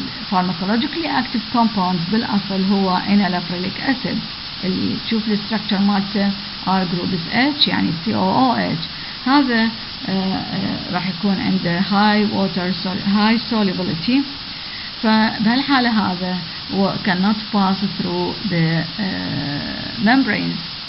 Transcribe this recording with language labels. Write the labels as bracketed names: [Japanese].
[English] pharmacologically active compounds [Arabic] بالأصل هو [English] enalaprilic acid. [Arabic] اللي تشوف الستركتشر مالته R group is H يعني COOH. هذا راح يكون عنده [English] high solubility. [Arabic] فبهالحالة هذا [English] cannot pass through the membranes.